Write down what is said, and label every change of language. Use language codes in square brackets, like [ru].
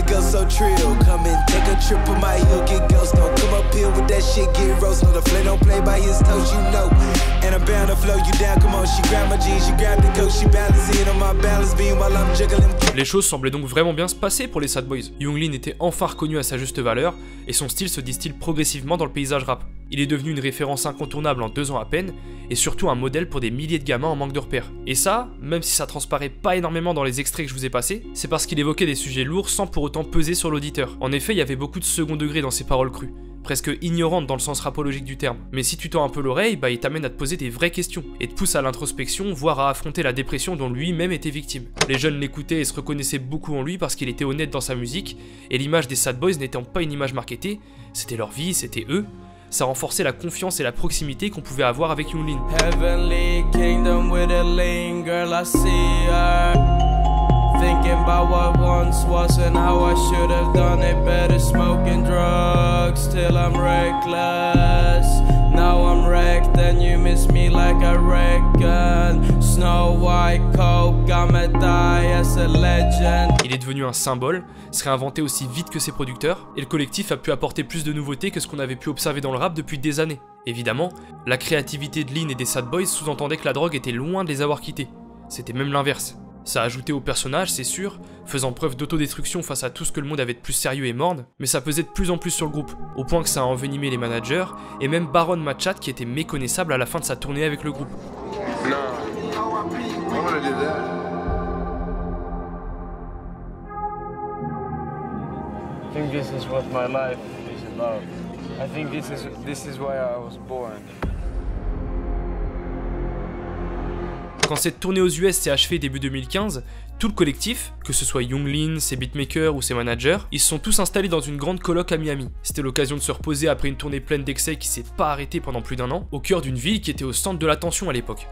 [en] So trill, come and take a trip on my heel, get ghost, don't come up here with that shit, get roast, no the flame don't play by his toes, you know, and I'm bound to flow you down, come on, she grab my jeans, she grab the coat, she balance it on my balance beam while I'm juggling. [fr] Les choses semblaient donc vraiment bien se passer pour les Sad Boys. Young Lean était enfin reconnu à sa juste valeur, et son style se distille progressivement dans le paysage rap. Il est devenu une référence incontournable en 2 ans à peine, et surtout un modèle pour des milliers de gamins en manque de repères. Et ça, même si ça transparaît pas énormément dans les extraits que je vous ai passés, c'est parce qu'il évoquait des sujets lourds sans pour autant peser sur l'auditeur. En effet, il y avait beaucoup de second degré dans ses paroles crues, presque ignorantes dans le sens rapologique du terme. Mais si tu tends un peu l'oreille, il t'amène à te poser des vraies questions, et te pousse à l'introspection, voire à affronter la dépression dont lui-même était victime. Les jeunes l'écoutaient et se reconnaissaient beaucoup en lui parce qu'il était honnête dans sa musique, et l'image des Sad Boys n'étant pas une image marketée, c'était leur vie, c'était eux. Ça renforçait la confiance et la proximité qu'on pouvait avoir avec Young Lean. [en] Heavenly kingdom with a lean girl, I see her. Thinking about what once was and how I should have done it better. Smoking drugs till I'm reckless. Now I'm wrecked and you miss me like I reckon. Snow White Coke, I'ma die as a legend. [fr] Il est devenu un symbole, se réinventait aussi vite que ses producteurs, et le collectif a pu apporter plus de nouveautés que ce qu'on avait pu observer dans le rap depuis des années. Évidemment, la créativité de Lean et des Sad Boys sous-entendait que la drogue était loin de les avoir quittés. C'était même l'inverse. Ça ajoutait au personnage, c'est sûr, faisant preuve d'autodestruction face à tout ce que le monde avait de plus sérieux et morne, mais ça pesait de plus en plus sur le groupe, au point que ça a envenimé les managers, et même Baron Matchat qui était méconnaissable à la fin de sa tournée avec le groupe. [en] I think this is what my life is about. I think this is why I was born. [fr] Quand cette tournée aux US s'est achevée début 2015, tout le collectif, que ce soit Young Lean, ses beatmakers ou ses managers, ils se sont tous installés dans une grande coloc à Miami. C'était l'occasion de se reposer après une tournée pleine d'excès qui s'est pas arrêtée pendant plus d'1 an, au cœur d'une ville qui était au centre de l'attention à l'époque.